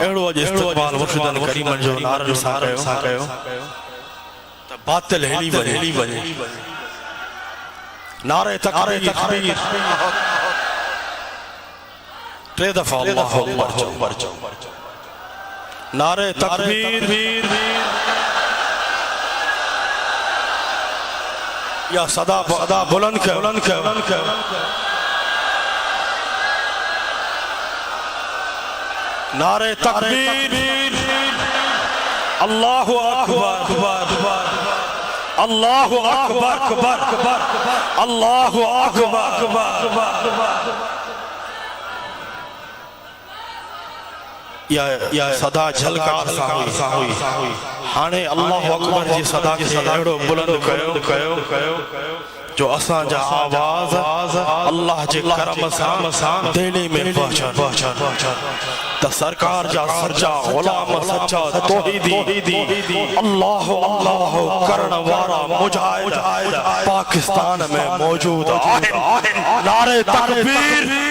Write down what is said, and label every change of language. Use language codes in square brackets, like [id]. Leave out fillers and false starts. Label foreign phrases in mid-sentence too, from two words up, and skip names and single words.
[sd] अहिड़ो अॼु इस्तक़बाल मुर्शिदन करीमन जो नारन सां कयो त बातिल हेली वञे नारे तकबीर टे दफ़ा [ar] الله أكبر [sd] चओ नारे तकबीर या सदा बुलंद कयो नारे तकबीर [ar] الله أكبر الله أكبر الله أكبر [sd] या सदा झलकार सां हुई हाणे [ar] الله أكبر [sd] जी सदा खे अहिड़ो बुलंद कयो जो असां जा आवाज़ अल्लाह जे करम सां दिल्ली में पहुचन त सरकार जा सच्चा गुलाम सच्चा तौहीदी अल्लाह करण वारा मुजाहिद पाकिस्तान में मौजूद आहिनि नारे तकबीर